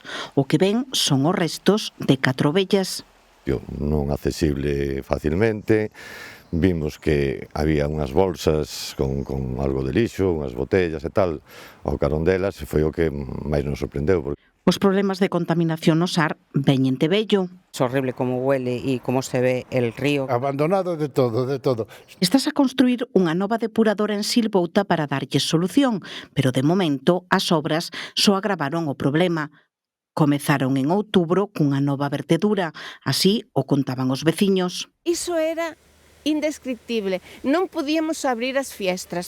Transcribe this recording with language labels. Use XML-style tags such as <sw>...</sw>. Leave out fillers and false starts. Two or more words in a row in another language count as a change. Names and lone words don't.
<gl>O que ven son os restos de 4 ovellas. Non accesible facilmente. Vimos que había unhas bolsas con algo de lixo, unhas botellas e tal, ao carón delas, e foi o que máis nos sorprendeu. Os problemas de contaminación no Sar veñen de vello.</gl> <es>Es horrible como huele y cómo se ve el río. Abandonado de todo, de todo.</es> <gl>Estás a construir unha nova depuradora en Silvouta para darlles solución, pero de momento as obras só agravaron o problema. Comezaron en outubro cunha nova vertedura, así o contaban os veciños. Iso era indescriptible, non podíamos abrir as fiestras.</gl>